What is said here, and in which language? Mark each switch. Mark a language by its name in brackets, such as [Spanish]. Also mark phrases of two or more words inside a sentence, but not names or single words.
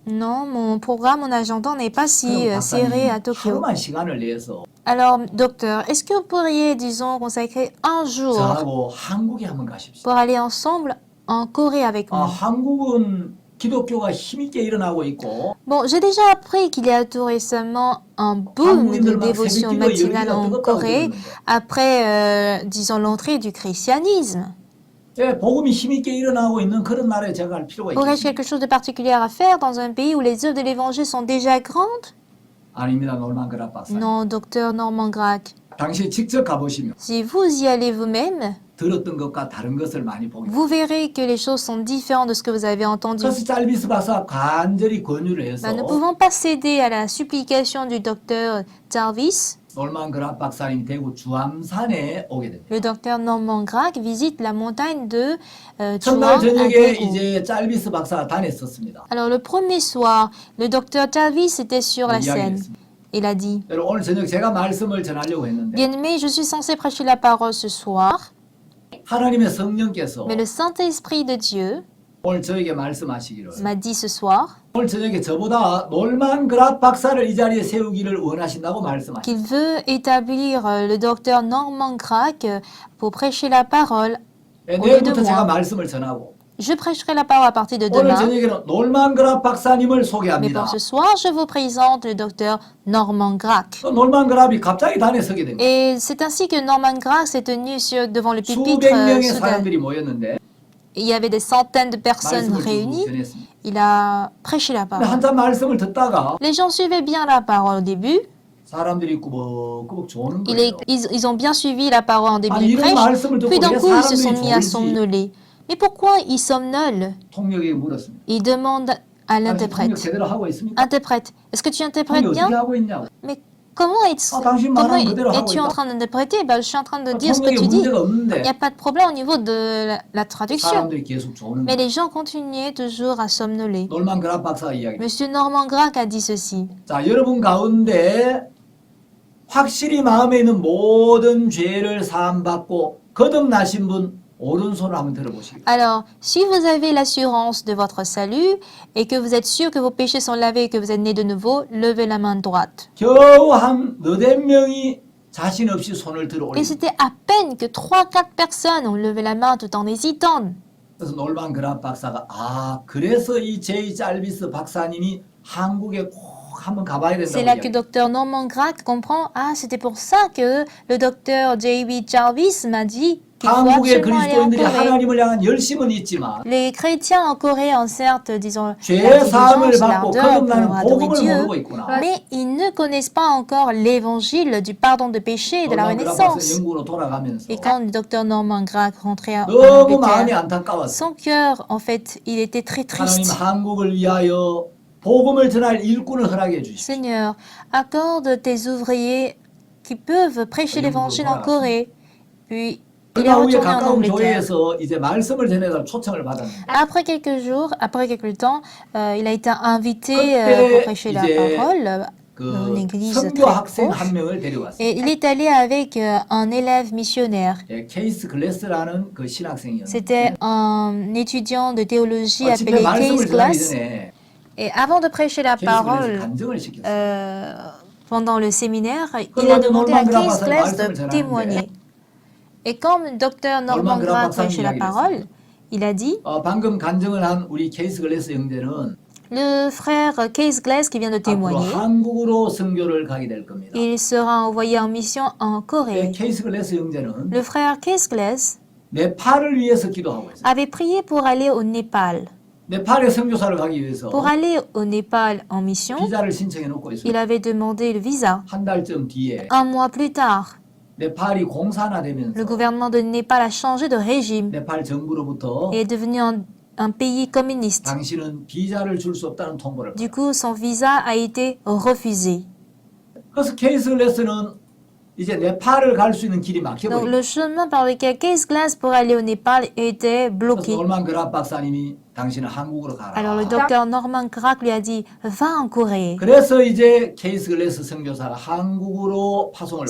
[French] Non, mon programme, mon agenda n'est pas si [Korean] 그럼 [French] serré à [Korean] 박사님 [French] Tokyo. [Korean] 하루만 시간을 내서 [French] Alors, docteur, est-ce que vous pourriez, disons, consacrer un jour [Korean] 저하고 한국에 한번 가십시오. [French] pour aller ensemble en Corée avec moi? [Korean] 한국은 기독교가 힘있게 일어나고 있고 [French] Bon, j'ai déjà appris qu'il y a tout récemment un boom de dévotion matinale en Corée après, disons, l'entrée du christianisme. [Korean] 예, 복음이 힘있게 일어나고 있는 그런 나라에 제가 갈 필요가 [French] Aurais-je [Korean] 있겠습니까? [French] quelque chose de particulier à faire dans un pays où les œuvres de l'évangile sont déjà grandes? [Korean] 아닙니다, 놀만 그랍 박사님. [French] Non, docteur Norman Gray. [Korean] 당신이 직접 가보시면 [French] Si vous y allez vous-même, [Korean] 들었던 것과 다른 것을 많이 보게 됩니다. [French] vous verrez que les choses sont différentes de ce que vous avez entendu. [Korean] 그래서 짤비스 박사 간절히 권유를 해서 [French] Nous ne pouvons pas céder à la supplication du docteur Jarvis. [Korean] 놀만 그랍 박사님 대구 주암산에 오게 됩니다. [French] Le docteur Norman Gray visite la montagne de [Korean] 첫날 [French] Chuang à [Korean] 저녁에 [French] Daegu. [Korean] 이제 짤비스 박사가 다녔었습니다. [French] Alors le premier soir, le docteur Jarvis était sur la scène. [Korean] 이야기했습니다. [French] Il a dit, [Korean] 여러분, 오늘 저녁 제가 말씀을 전하려고 했는데 [French] bien-aimé, je suis censé prêcher la parole ce soir, [Korean] 하나님의 성령께서 [French] mais le Saint-Esprit de Dieu [Korean] 오늘 저에게 말씀하시기를 [French] m'a dit ce soir [Korean] 오늘 저녁에 저보다 놀만 그랍 박사를 이 자리에 세우기를 원하신다고 말씀하셨습니다. [French] qu'il veut établir le docteur Norman Gray pour prêcher la parole. [Korean] 예, [French] au lieu de [Korean] 내일부터 제가 [French] moi. [Korean] 말씀을 전하고 [French] Je prêcherai la parole à partir de [Korean] 오늘 [French] demain. [Korean] 저녁에는 놀만 그랍 박사님을 [French] Mais [Korean] 소개합니다. [French] pour ce soir, je vous présente le docteur Norman Gray. [Korean] 놀만 그랍이 갑자기 단에 서게 됩니다. [French] Et c'est ainsi que Norman Gray s'est tenu devant le pupitre. [Korean] 수백 명의 [French] soudain. [Korean] 사람들이 모였는데 [French] Il y avait des centaines de personnes [Korean] 말씀을 쭉 [French] réunies. [Korean] 전했습니다. [French] Il a prêché la [Korean] 근데 [French] parole. [Korean] 한참 말씀을 듣다가 [French] Les gens suivaient bien la parole au début. [Korean] 사람들이 꾸벅꾸벅 조는 [French] Il [Korean] 거예요. [French] est- ils ont bien suivi la parole en début [Korean] 아니 [French] du [Korean] 이런 [French] prêche. [Korean] 말씀을 듣고 [French] Puis d'un [Korean] 왜 [French] coup, ils se sont [Korean] 사람들이 [French] mis à [Korean] 졸지? [French] somnoler. Mais pourquoi ils somnolent? [Korean] 통역에게 물었습니다. [French] Il demande à [Korean] 당신 통역 [French] l'interprète. [Korean] 제대로 하고 있습니까? [French] Interprète, est-ce que tu interprètes [Korean] 통역 [French] bien? [Korean] 어떻게 하고 있냐고. [French] Mais comment [Korean] 당신 말하는 그대로 하고 [French] es-tu en [Korean] 있다. [French] train d'interpréter? Ben, je suis en train de dire ce que [Korean] 통역에 [French] tu dis. [Korean] 문제가 없는데 [French] Il n'y a pas de problème au niveau de la traduction. [Korean] 사람들이 계속 조는 [French] Mais [Korean] 거예요. [French] les gens continuaient toujours à somnoler. [Korean] 놀만 그랍 박사가 이야기. [French] Monsieur Norman Gray a dit ceci. [Korean] 자, 여러분 가운데 확실히 마음에 있는 모든 죄를 사함받고 거듭나신 분 오른손을 한번 들어보시겠어요? [French] Alors, si vous avez l'assurance de votre salut et que vous êtes sûr que vos péchés sont lavés et que vous êtes né de nouveau, levez la main droite. [Korean] 겨우 한 너댓 명이 자신 없이 손을 들어 [French] Et [Korean] 올립니다. [French] c'était à peine que 3-4 personnes ont levé la main tout en hésitant. [Korean] 그래서 놀만 그랍 박사가 그래서 이 제이 잘비스 박사님이 한국에 꼭 한번 가봐야 [French] C'est [Korean] 된다고 [French] là que [Korean] 이야기해요. [French] Dr Norman Grack comprend, c'était pour ça que le docteur J.B. Jarvis m'a dit qu'il faut [Korean] 한국의 [French] absolument aller en [Korean] 그리스도인들이 [French] Corée. [Korean] 하나님을 향한 열심은 있지만 [French] Les chrétiens en Corée ont certes, disons, [Korean] 죄 [French] la [Korean] 사함을 [French] diligence, [Korean] 받고 [French] l'ardeur [Korean] 거듭나는 [French] pour adorer [Korean] 복음을 [French] Dieu, [Korean] 모르고 있구나. [French] mais ils ne connaissent pas encore l'évangile du pardon de péché et de la [Korean] 놀만 그랍 박사 [French] renaissance. [Korean] 영국으로 돌아가면서 [French] Et quand le docteur Norman Grack rentrait en [Korean] 너무 마음이 [French] Angleterre, [Korean] 안타까웠어요. [French] son cœur, en fait, il était très [Korean] 하나님 [French] triste. [Korean] 한국을 위하여 복음을 전할 일꾼을 허락해 주십시오. [French] Seigneur, accorde tes ouvriers qui peuvent prêcher l'évangile en Corée. Puis, il est [Korean] 그러나 후에 [French] retourné en [Korean] 가까운 [French] Angleterre. [Korean] 교회에서 이제 말씀을 전해달 초청을 받았는데 [French] Après quelques jours, après quelque temps, il a été invité [Korean] 그때 [French] pour prêcher la [Korean] 이제 [French] parole [Korean] 그 [French] dans une église [Korean] 선교 [French] très [Korean] 학생 [French] proche. [Korean] 한 명을 데려왔어요. [French] Et il est allé avec un élève missionnaire. [Korean] 예, 케이스 글래스라는 그 신학생이었는데 [French] C'était un étudiant de théologie [Korean] 집회 [French] appelé [Korean] 말씀을 [French] Case [Korean] 전하기 [French] Glass. [Korean] 전에 [French] Et avant de prêcher la [Korean] 케이스 글래스 [French] parole, [Korean] 간증을 시켰어요. [French] pendant le séminaire, il a demandé à Case Glass de témoigner. Et comme le docteur Norman Grack prêchait la parole, il a dit, [Korean] 방금 간증을 한 우리 케이스 글래스 형제는 [French] le frère Case Glass qui vient de [Korean] 앞으로 [French] témoigner, [Korean] 한국으로 선교를 가게 될 겁니다. [French] il sera envoyé en mission en [Korean] 예, [French] Corée. [Korean] 케이스 글래스 형제는 [French] Le frère Case Glass [Korean] 네팔을 위해서 기도하고 있어요. [French] avait prié pour aller au Népal. [Korean] 네팔에 선교사를 가기 위해서 [French] Pour aller au Népal en mission, [Korean] 비자를 신청해 놓고 [French] il [Korean] 있어요. [French] avait demandé le visa. [Korean] 한 달쯤 뒤에 [French] Un mois plus tard, [Korean] 네팔이 [French] le [Korean] 공산화되면서 [French] gouvernement de Népal a changé de régime [Korean] 네팔 정부로부터 [French] et est devenu un pays communiste. [Korean] 당신은 비자를 줄 수 없다는 통보를 [French] Du [Korean] 받아요. [French] coup, son visa a été refusé. [Korean] 그래서 케이스 글래스는 이제 네팔을 갈 수 있는 길이 [French] Donc, [Korean] 막혀버려요. [French] le chemin par lequel Case Glass pour aller au Népal était [Korean] 그래서 [French] bloqué. [Korean] 놀만 그랍 박사님이 당신은 한국으로 가라. [French] Alors, le docteur Norman Grack lui a dit, va en Corée. [Korean] 그래서 이제 케이스 글래스 선교사가 한국으로 파송을